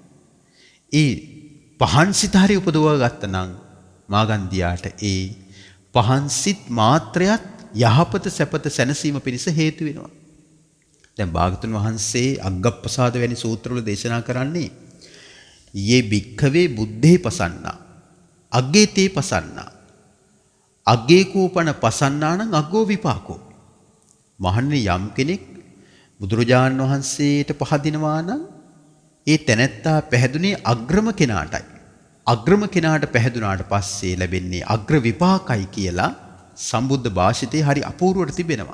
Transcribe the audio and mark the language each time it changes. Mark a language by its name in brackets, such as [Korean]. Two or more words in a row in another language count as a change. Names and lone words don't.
[Sinhala] ඒ පහන් සිත හරි උපදවා ගත්ත නම් මාගන්ධියාට ඒ පහන් සිත් මාත්‍රයත් යහපත සැපත සැනසීම පිණිස හේතු වෙනවා. දැන් භාගතුන් වහන්සේ අග්ගප්පසාද වැනි සූත්‍රවල දේශනා කරන්නේ [Pali] යේ භික්ඛවේ බුද්ධේ පසන්නා අග්ගේ තේ පසන්නා අග්ගේ කෝපන පසන්නානං අග්ගෝ විපාකෝ. [Sinhala] මහන්නේ යම් කෙනෙක් බුදුරජාණන් වහන්සේට පහදිනවා නම් ඒ තැනැත්තා පැහැදුනේ අග්‍රම කෙනාටයි. අග්‍රම කෙනාට පැහැදුනාට පස්සේ ලැබෙන්නේ අග්‍ර විපාකයි කියලා සම්බුද්ධ භාෂිතේ හරි අපූර්වට තිබෙනවා.